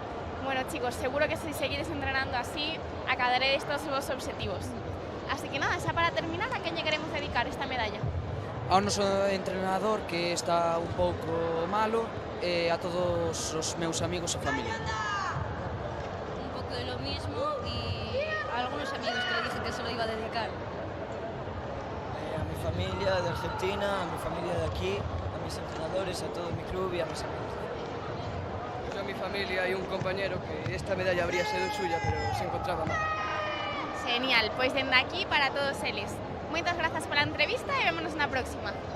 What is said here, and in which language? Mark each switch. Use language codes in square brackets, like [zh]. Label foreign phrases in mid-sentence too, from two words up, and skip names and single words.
[gl] Bueno, chicos, seguro que si seguides entrenando así, acadaréis todos os vosos obxectivos. Así que nada, xa para terminar, a quen lle queremos dedicar esta medalla? Ao noso entrenador, que está un pouco malo, e a todos os meus amigos e familia. [es] Un poco de lo mismo y a algunos amigos que le dije que se lo iba a dedicar. a mi familia de Argentina, a mi familia de aquí, a mis entrenadores, a todo mi club y a mis amigos. Yo a mi familia y un compañero que esta medalla habría sido suya, pero se encontraba mal. [gl] Genial, pois dende aquí para todos eles. Moitas grazas pola entrevista e vémonos na próxima.